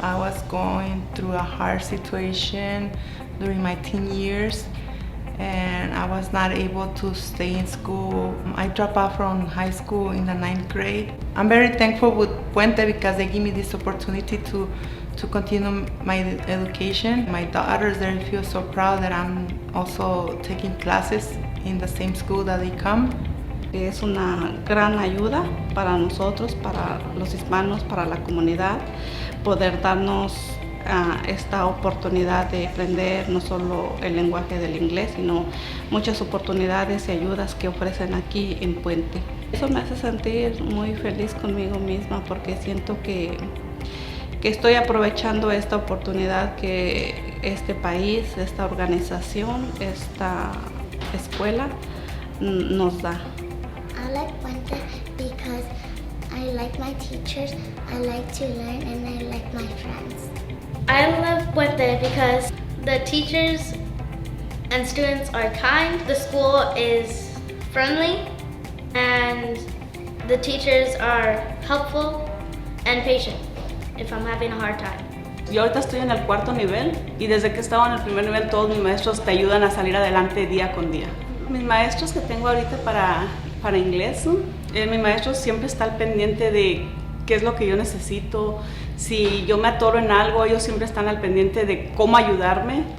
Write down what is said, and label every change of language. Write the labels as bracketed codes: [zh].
[en] I was going through a hard situation during my teen years, and I was not able to stay in school. I dropped out from high school in the 9th grade. I'm very thankful with Puente because they give me this opportunity to continue my education. My daughters, they feel so proud that I'm also taking classes in the same school that they come. [es] Es una gran ayuda para nosotros, para los hispanos, para la comunidad, poder darnos esta oportunidad de aprender no solo el lenguaje del inglés, sino muchas oportunidades y ayudas que ofrecen aquí en Puente. Eso me hace sentir muy feliz conmigo misma porque siento que estoy aprovechando esta oportunidad que este país, esta organización, esta escuela nos da. [en] I like Puente because I like my teachers, I like to learn, and I like my friends. I love Puente because the teachers and students are kind, the school is friendly, and the teachers are helpful and patient if I'm having a hard time. [es] Yo ahorita estoy en el 4º nivel y desde que he estado en el primer nivel todos mis maestros te ayudan a salir adelante día con día. Mis maestros que tengo ahorita para inglés, mi maestro siempre está al pendiente de qué es lo que yo necesito. Si yo me atoro en algo, ellos siempre están al pendiente de cómo ayudarme.